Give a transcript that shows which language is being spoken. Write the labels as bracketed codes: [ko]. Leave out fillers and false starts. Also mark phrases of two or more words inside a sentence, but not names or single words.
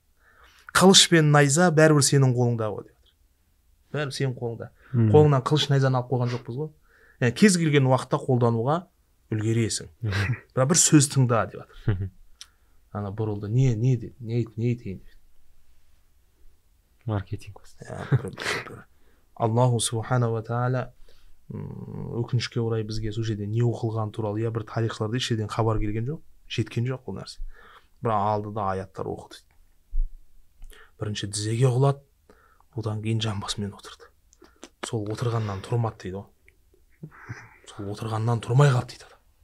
[kk] Қылыш пен найза бәрібір сенің қолыңда ғой деп жатыр. Бәрібір сенің қолыңда. Қолыңнан қылыш найзаны алып қойған жоқпыз ғой. Яғни кез келген уақытта қолдануға үлгересің. Бірақ бір сөз тыңда деп жатыр. Ана бұрылды. Не деді? Не айтайын деп. Маркетинг. [ar] الله سبحانه وتعالى [kk] өкінішке орай бізге сол жерде не оқылған туралы бір тарихшыларда еш жерден хабар келген жоқ, жеткен жоқ бұл нәрсе. Бірақ алды да аяттар оқыды. Бірінші тізеге құлады, одан кейін жамбасымен отырды. Сол отырғаннан тұрмады дейді ғой. Сол отырғаннан тұрмай қалды дейді.